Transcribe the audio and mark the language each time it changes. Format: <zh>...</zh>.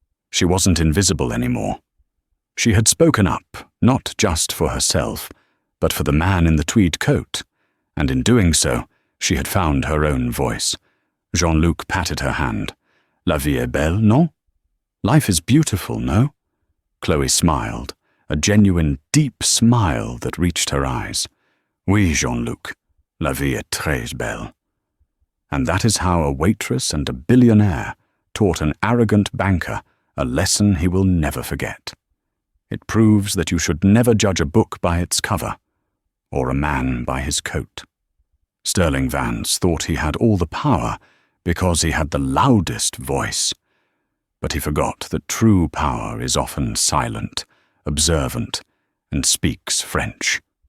<en>She wasn't invisible anymore. She had spoken up, not just for herself, but for the man in the tweed coat, and in doing so, she had found her own voice. Jean-Luc patted her hand.</en> <fr>La vie est belle, non?</fr> <en>Life is beautiful, no? Chloe smiled, a genuine, deep smile that reached her eyes.</en> <fr>Oui, Jean-Luc, la vie est très belle.</fr> <en>And that is how a waitress and a billionaire taught an arrogant banker a lesson he will never forget. It proves that you should never judge a book by its cover, or a man by his coat. Sterling Vance thought he had all the power because he had the loudest voice, but he forgot that true power is often silent, observant, and speaks French.</en>